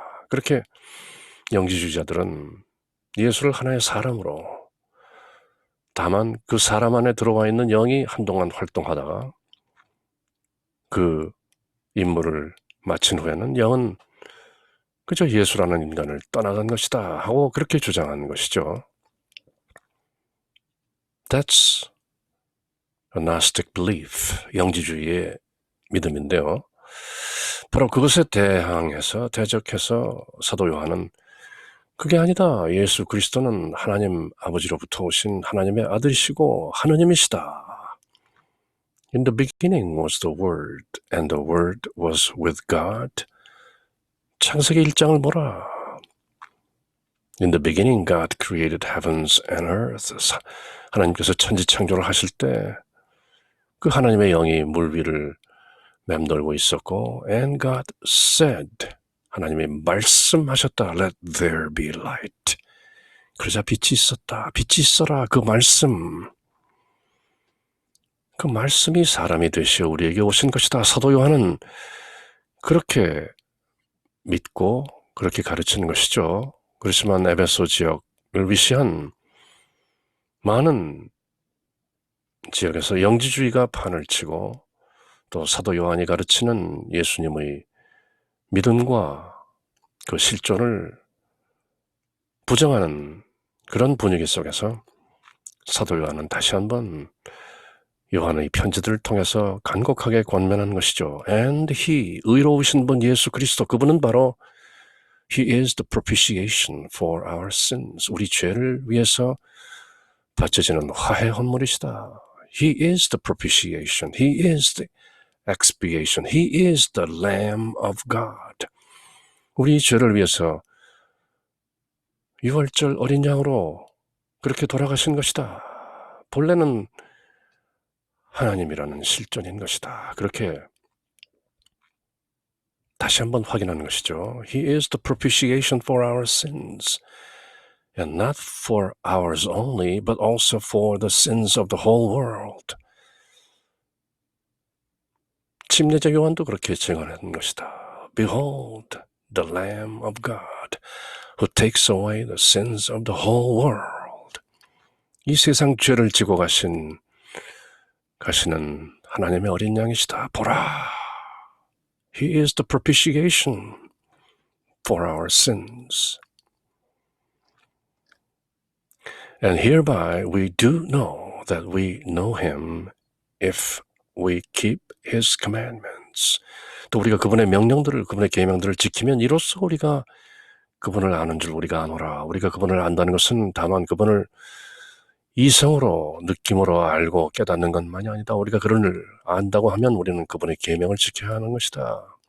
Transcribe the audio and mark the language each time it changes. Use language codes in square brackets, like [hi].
[ko] 그렇게 영지주의자들은 예수를 하나의 사람으로, 다만 그 사람 안에 들어와 있는 영이 한동안 활동하다가 그 임무를 마친 후에는 영은 그저 예수라는 인간을 떠나간 것이다 하고 그렇게 주장한 것이죠. [en] That's a Gnostic belief, [ko] 영지주의의 믿음인데요. 바로 그것에 대적해서 사도 요한은 그게 아니다. 예수 그리스도는 하나님 아버지로부터 오신 하나님의 아들이시고 하느님이시다. [en] In the beginning was the Word, and the Word was with God. [ko] 창세기 1장을 보라. [en] In the beginning God created heavens and earth. [ko] 하나님께서 천지창조를 하실 때 그 하나님의 영이 물 위를 맴돌고 있었고, [en] and God said, [ko] 하나님이 말씀하셨다. [en] Let there be light. [ko] 그러자 빛이 있었다. 빛이 있어라. 그 말씀이 사람이 되시어 우리에게 오신 것이다. 사도 요한은 그렇게 믿고 그렇게 가르치는 것이죠. 그렇지만 에베소 지역을 위시한 많은 지역에서 영지주의가 판을 치고 또 사도 요한이 가르치는 예수님의 믿음과 그 실존을 부정하는 그런 분위기 속에서 사도 요한은 다시 한번 요한의 편지들을 통해서 간곡하게 권면한 것이죠. [en] And he, [ko] 의로우신 분 예수 그리스도, 그분은 바로 [en] He is the propitiation for our sins. [ko] 우리 죄를 위해서 바쳐지는 화해 헌물이시다. [en] He is the propitiation. He is the expiation. He is the Lamb of God. [ko] 우리 죄를 위해서 유월절 어린 양으로 그렇게 돌아가신 것이다. 본래는 하나님이라는 실존인 것이다. 그렇게 다시 한번 확인하는 것이죠. [en] He is the propitiation for our sins. And not for ours only, but also for the sins of the whole world. [ko] 침례자 요한도 그렇게 증언한 것이다. [en] Behold, the Lamb of God, who takes away the sins of the whole world. [ko] 이 세상 죄를 지고 가시는 하나님의 어린 양이시다. 보라, [en] He is the propitiation for our sins. And hereby we do know that we know Him if we keep His commandments. [ko] 또 우리가 그분의 명령들을, 그분의 계명들을 지키면 이로써 우리가 그분을 아는 줄 우리가 아노라. 우리가 그분을 안다는 것은 다만 그분을 이성으로, 느낌으로 알고 깨닫는 것만이 아니다. 우리가 그분을 안다고 하면 우리는 그분의 계명을 지켜야 하는 것이다.